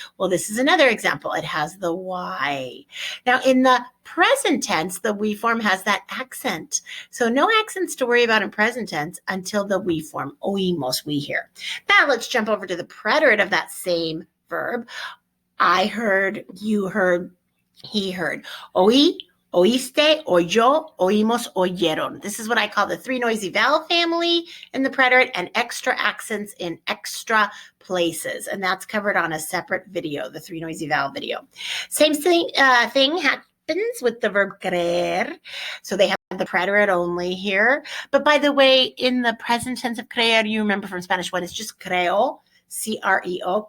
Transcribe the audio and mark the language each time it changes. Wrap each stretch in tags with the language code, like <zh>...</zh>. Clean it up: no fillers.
<en>Well, this is another example. It has the y. Now, in the present tense, the we form has that accent. So no accents to worry about in present tense until the we form, oímos, we hear. Now let's jump over to the preterite of that same verb. I heard, you heard, he heard.</en> <es>Oí, oíste, oyó, oímos, oyeron.</es> <en>This is what I call the three noisy vowel family in the preterite and extra accents in extra places. And that's covered on a separate video, the three noisy vowel video. Same thing happens with the verb creer. So they have the preterite only here. But by the way, in the present tense of creer, you remember from Spanish 1, it's just creo, C-R-E-O.</en>